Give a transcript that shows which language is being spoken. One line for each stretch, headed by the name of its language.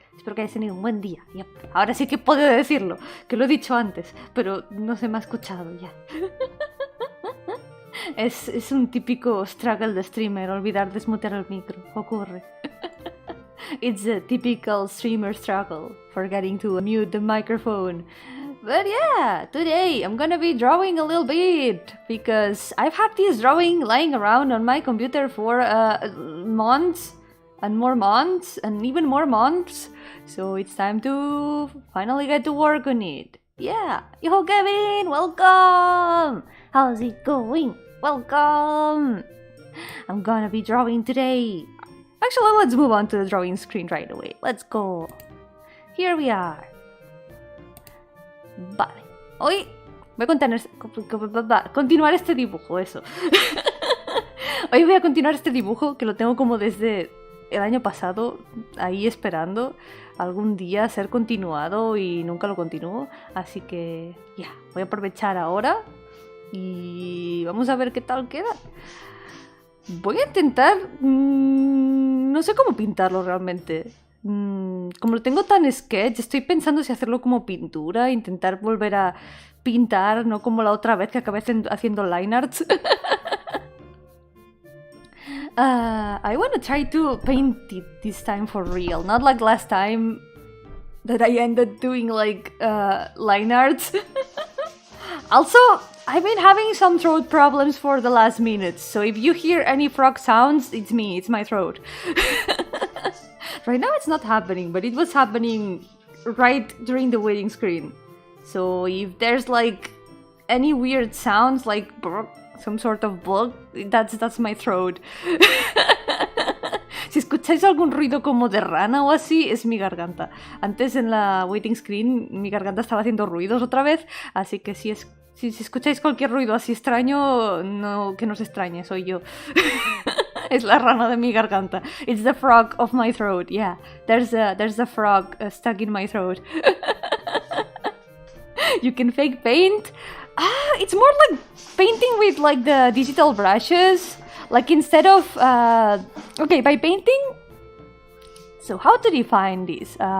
Spanish: Espero que hayas tenido un buen día. Yep. Ahora sí que puedo decirlo, que lo he dicho antes, pero no se me ha escuchado ya. Es un típico struggle de streamer, olvidar desmutear el micro. Ocurre.
English: It's a typical streamer struggle, forgetting to mute the microphone. But yeah, today I'm gonna be drawing a little bit, because I've had this drawing lying around on my computer for months, and more months, and even more months. So it's time to finally get to work on it. Yeah, Yo-hooo Kevin, welcome! How's it going? Welcome! I'm gonna be drawing today. Actually, let's move on to the drawing screen right away. Let's go. Here we are.
Spanish: Vale. Hoy voy a continuar este dibujo, eso. Hoy voy a continuar este dibujo que lo tengo como desde el año pasado, ahí esperando algún día ser continuado y nunca lo continúo, así que ya, voy a aprovechar ahora y vamos a ver qué tal queda. Voy a intentar, no sé cómo pintarlo realmente, como lo tengo tan sketch, estoy pensando si hacerlo como pintura, intentar volver a pintar, no como la otra vez que acabé haciendo line arts.
English: I want to try to paint it this time for real, not like last time that I ended doing like line arts. Also, I've been having some throat problems for the last minutes, so if you hear any frog sounds, it's me, it's my throat. Right now it's not happening, but it was happening right during the waiting screen. So if there's like any weird sounds like some sort of bug, that's my throat.
Spanish: Si escucháis algún ruido como de rana o así, es mi garganta. Antes en la waiting screen mi garganta estaba haciendo ruidos otra vez, así que si escucháis cualquier ruido así extraño, no, que no os extrañe, soy yo. Es la rana de mi garganta.
English: It's the frog of my throat. Yeah, there's a frog stuck in my throat. You can fake paint. It's more like painting with like the digital brushes. Like instead of okay, by painting. So how to define this?